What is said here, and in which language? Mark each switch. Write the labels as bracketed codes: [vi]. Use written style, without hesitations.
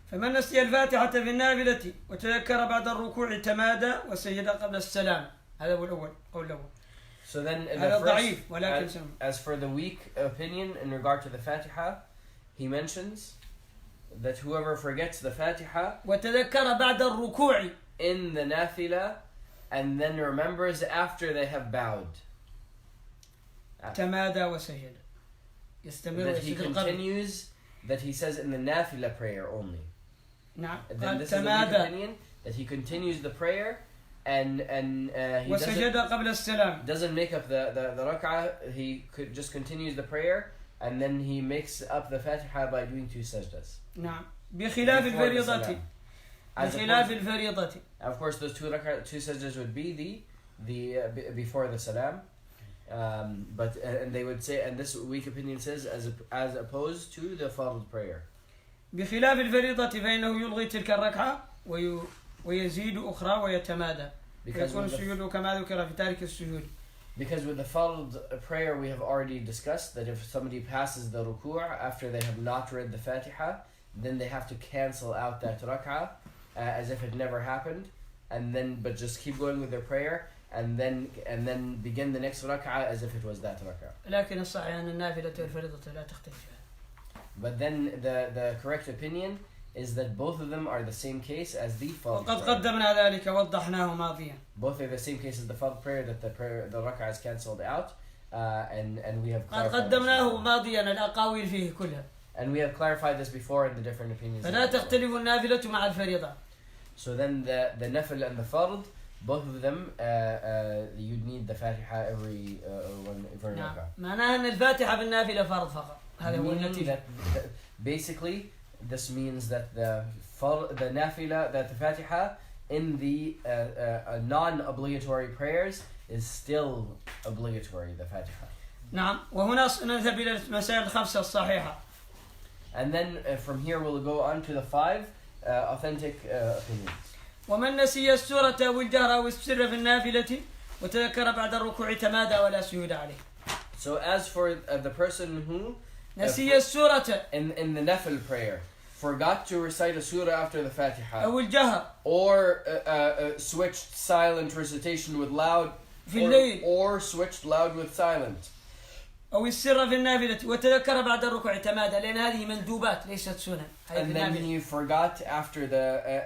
[ar] فمن نسي الفاتحة في النافلة وتذكر بعد الركوع تمادى وسجد قبل السلام. هذا هو الأول، قول الأول. [en] So then [ar] هذا ضعيف ولكن [en] as for the weak opinion in regard to the Fatiha, he mentions that whoever forgets the Fatiha [ar] وتذكر بعد الركوع [en] in the nafila and then remembers after they have bowed, [ar] تمادى وسجد. يستمر [en] that he continues, that he says in the nafila prayer only. [ar] نعم. [en] Then this is the weak opinion, that he continues the prayer and he doesn't make up the rak'ah, he just continues the prayer and then he makes up the Fatiha by doing 2 sajdas. [ar] نعم. بخلاف الفريضة. بخلاف الفريضة. [en] Of course, those 2 sajdas would be the before the salam, but and they would say, and this weak opinion says as opposed to the fard prayer. [ar] بخلاف الفريضة فإنه يلغي تلك الركعة ويزيد أخرى ويتمادى. يكون السجود كما ذكر في تارك السجود. [en] Because with the fard prayer we have already discussed that if somebody passes the ruku' after they have not read the Fatiha, then they have to cancel out that rak'ah as if it never happened, and then but just keep going with their prayer, and then begin the next rak'ah as if it was that rak'ah. [ar] لكن الصحيح أن النافلة والفريضة لا تختلف. [en] But then the correct opinion is that both of them are the same case as the fard [ar] وقد [en] prayer. [ar] قدمنا ذلك ووضحناه ماضيا. [en] Both are the same case as the fard prayer, that the rak'ah is cancelled out, and we have [ar] قد [en] clarified [ar] قدمناه [en] this [ar] ماضيا الأقاويل فيه كلها. [en] and we have clarified this before in the different opinions. [ar] فلا تختلف النافلة مع الفريضة. [en] So then the nafil and the fard, both of them you'd need the Fatiha every [ar] نعم. [en] rak'ah. [ar] معناها أن الفاتحة بالنافلة فرض فقط. هذا هو [en] Meaning [ar] النتيجة. [en] that basically this means that the nafila, that the Fatiha in the non-obligatory prayers is still obligatory, the Fatiha. نعم. [ar] وهنا نذهب إلى المسائل الخمسة الصحيحة. [en] And then from here we'll go on to the 5 authentic opinions. [ar] ومن نسي السورة أو الجهر أو السر في النافلة وتذكر بعد الركوع تمادى ولا سجود عليه. [en] So as for the person who [ar] نسي السورة [en] in the nafil prayer forgot to recite a surah after the Fatiha, [ar] أو الجهر [en] or switched silent recitation with loud, [ar] في الليل [en] or switched loud with silent, [ar] أو السر في النافلة وتذكر بعد الركوع تمادى لأن هذه مندوبات ليست سنن. [en] and then he forgot after the